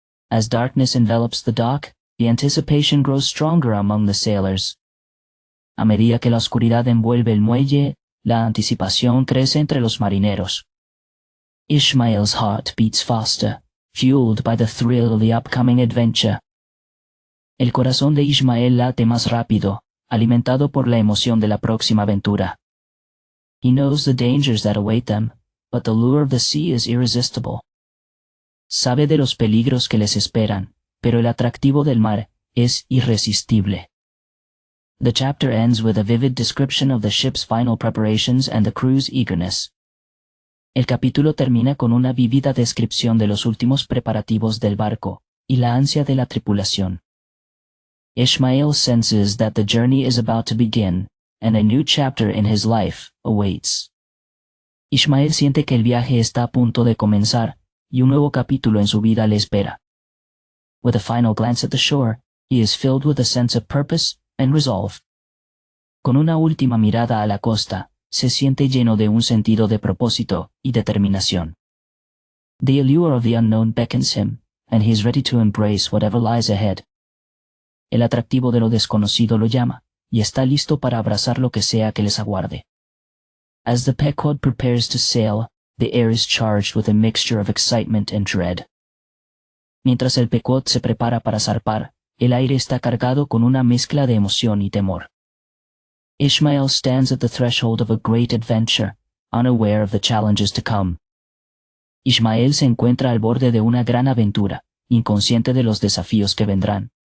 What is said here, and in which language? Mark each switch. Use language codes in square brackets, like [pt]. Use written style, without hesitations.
[en] As darkness envelops the dock, the anticipation grows stronger among the sailors. [es] A medida que la oscuridad envuelve el muelle, la anticipación crece entre los marineros. [en] Ishmael's heart beats faster, fueled by the thrill of the upcoming adventure. [es] El corazón de Ishmael late más rápido, alimentado por la emoción de la próxima aventura. [en] He knows the dangers that await them, but the lure of the sea is irresistible. [es] Sabe de los peligros que les esperan, pero el atractivo del mar es irresistible. [en] The chapter ends with a vivid description of the ship's final preparations and the crew's eagerness. [es] El capítulo termina con una vívida descripción de los últimos preparativos del barco y la ansia de la tripulación. [en] Ishmael senses that the journey is about to begin, and a new chapter in his life awaits. [es] Ishmael siente que el viaje está a punto de comenzar, y un nuevo capítulo en su vida le espera. [en] With a final glance at the shore, he is filled with a sense of purpose and resolve. [es] Con una última mirada a la costa, se siente lleno de un sentido de propósito y determinación. [en] The allure of the unknown beckons him, and he is ready to embrace whatever lies ahead. [es] El atractivo de lo desconocido lo llama, y está listo para abrazar lo que sea que les aguarde. [en] As the Pequod prepares to sail, the air is charged with a mixture of excitement and dread. [es] Mientras el Pequod se prepara para zarpar, el aire está cargado con una mezcla de emoción y temor. [en] Ishmael stands at the threshold of a great adventure, unaware of the challenges to come. [es] Ishmael se encuentra al borde de una gran aventura, inconsciente de los desafíos que vendrán.